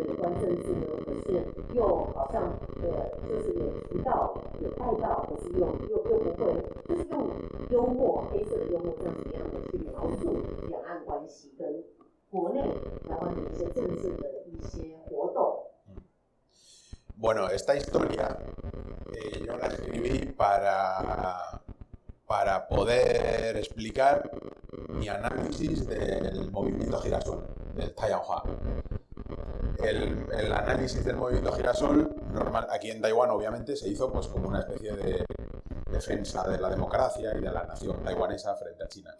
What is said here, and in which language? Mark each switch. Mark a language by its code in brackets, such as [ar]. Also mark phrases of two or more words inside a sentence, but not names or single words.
[zh] 有关政治呢，可是又好像就是有提到有带到，可是又不会，就是用幽默黑色的幽默这样怎么样的去描述两岸关系跟国内台湾的一些政治的一些活动。 [es] Bueno, esta historia yo la escribí para poder explicar mi análisis del movimiento girasol, del Taiwanhua. El análisis del movimiento girasol, normal, aquí en Taiwán obviamente se hizo pues como una especie de defensa de la democracia y de la nación taiwanesa frente a China.